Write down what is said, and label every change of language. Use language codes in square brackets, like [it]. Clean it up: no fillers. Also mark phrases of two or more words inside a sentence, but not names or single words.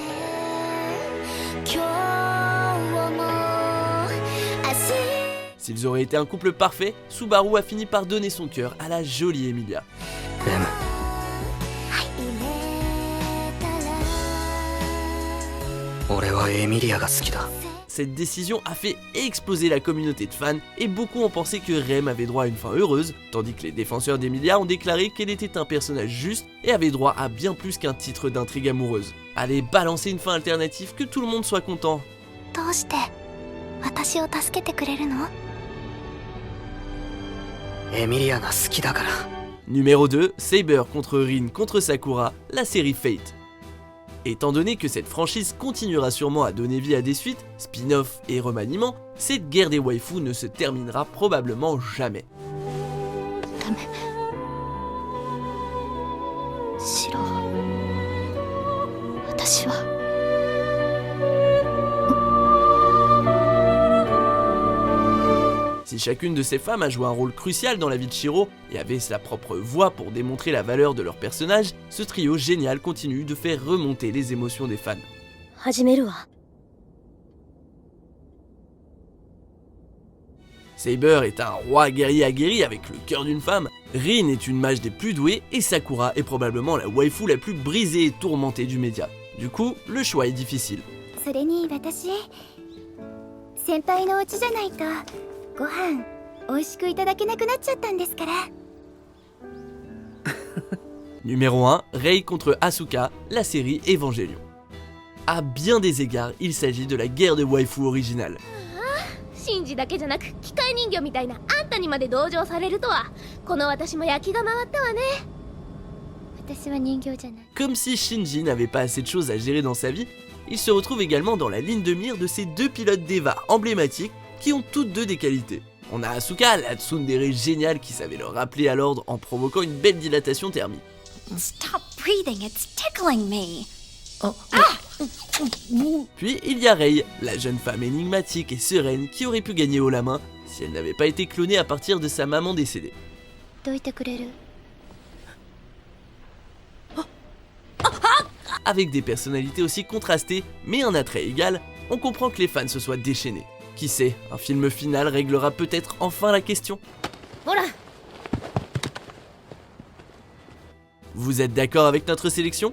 [ja] 今日も明日。 [fr] S'ils auraient été un couple parfait, Subaru a fini par donner son cœur à la jolie Emilia. [ja] レム、俺はエミリアが好きだ。 [fr] Cette décision a fait exploser la communauté de fans et beaucoup ont pensé que Rem avait droit à une fin heureuse, tandis que les défenseurs d'Emilia ont déclaré qu'elle était un personnage juste et avait droit à bien plus qu'un titre d'intrigue amoureuse. Allez, balancer une fin alternative, que tout le monde soit content. [ja] どうして私を助けてくれるの？エミリアが好きだから。 [fr] Numéro 2, Saber contre Rin contre Sakura, la série Fate. Étant donné que cette franchise continuera sûrement à donner vie à des suites, spin-off et remaniements, cette guerre des waifus ne se terminera probablement jamais. [ja] ダメ。シロ、私は。 [fr] Si chacune de ces femmes a joué un rôle crucial dans la vie de Shiro et avait sa propre voix pour démontrer la valeur de leur personnage, ce trio génial continue de faire remonter les émotions des fans. [ja] 始めるわ。 [fr] Saber est un roi guerrier aguerri avec le cœur d'une femme, Rin est une mage des plus douées et Sakura est probablement la waifu la plus brisée et tourmentée du média. Du coup, le choix est difficile. [ja] それに私、先輩のお家じゃないとご飯美味しくいただけなくなっちゃったんですから。 [fr] Numéro 1, Rei contre Asuka, la série Evangelion. À bien des égards, il s'agit de la guerre de waifu originale. [ja] シンジだけじゃなく機械人形みたいなあんたにまで同情されるとは、この私も焼きが回ったわね。私は人形じゃない。 [fr] Comme si Shinji n'avait pas assez de choses à gérer dans sa vie, il se retrouve également dans la ligne de mire de ces deux pilotes d'Eva emblématiques qui ont toutes deux des qualités. On a Asuka, la tsundere géniale qui savait le rappeler à l'ordre en provoquant une belle dilatation thermique. [en] Stop breathing, it's tickling me. [fr] Puis il y a Rei, la jeune femme énigmatique et sereine qui aurait pu gagner haut la main si elle n'avait pas été clonée à partir de sa maman décédée. [ja] どいてくれる？ [fr] Avec des personnalités aussi contrastées mais un attrait égal, on comprend que les fans se soient déchaînés. Qui sait, un film final réglera peut-être enfin la question. [ja] ほら [fr] Vous êtes d'accord avec notre sélection?